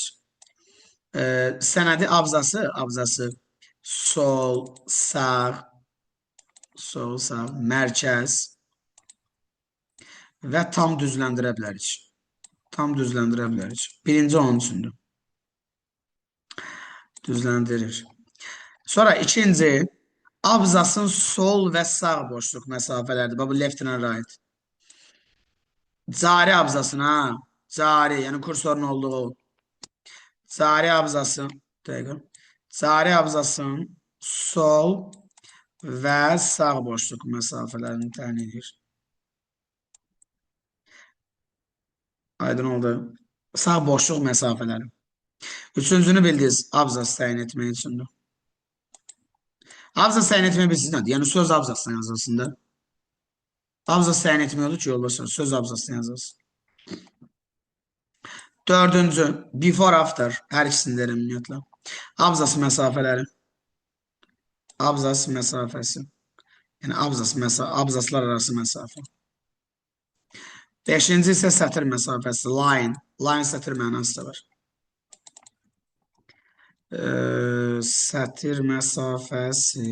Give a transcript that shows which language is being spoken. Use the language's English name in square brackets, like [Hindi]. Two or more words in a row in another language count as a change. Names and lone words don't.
[Azerbaijani] Sənədi abzası sol, sağ, mərkəz və tam düzləndirə bilərik. Birinci onun üçündür. Düzləndirir. Sonra ikinci, abzasın sol və sağ boşluq məsafələrdir. [English] Bu left and right. [Azerbaijani] Cari abzasına, cari, yəni kursorun olduğu cari abzası, dəqiqə. Cari abzasın sol və sağ boşluq məsafələrini təyin edir. Aydın oldu. Sağ boşluq məsafələri. Üçüncünü bildiniz, abzas təyin etmək üçündür. Abzas təyin etmək bilirsiniz nədir? Yəni söz abzasdan yazılsın da. Abzas təyin etmək olur ki, yoldaşlar, söz abzasdan yazılsın. Dördüncü, [English] before, after. [Azerbaijani] Hər ikisini derim ümumiyyətlə. Abzas məsafələri. Abzas məsafəsi. Yəni abzaslar arası məsafə. Beşinci isə sətir məsafəsi. Line. Line sətir mənası da var. Sətir məsafəsi.